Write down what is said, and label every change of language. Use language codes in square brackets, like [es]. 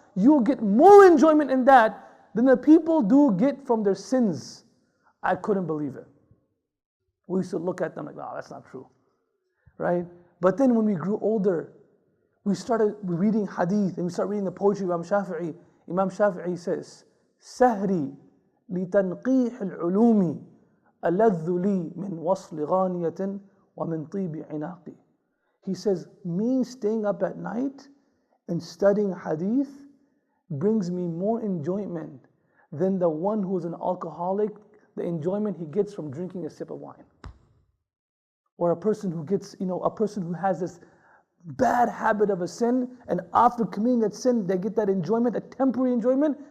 [en] You'll get more enjoyment in that than the people do get from their sins. I couldn't believe it. We used to look at them like, no, that's not true. Right? But then when we grew older, we started reading hadith and we started reading the poetry of Imam Shafi'i. Imam Shafi'i says, [ar] Sahri لتنقيح العلوم ألذ لي من وصل غانية ومن طيب عناقي. [en] He says, me staying up at night and studying hadith brings me more enjoyment than the one who is an alcoholic, the enjoyment he gets from drinking a sip of wine. Or a person who gets, a person who has this bad habit of a sin, and after committing that sin, they get that enjoyment, a temporary enjoyment.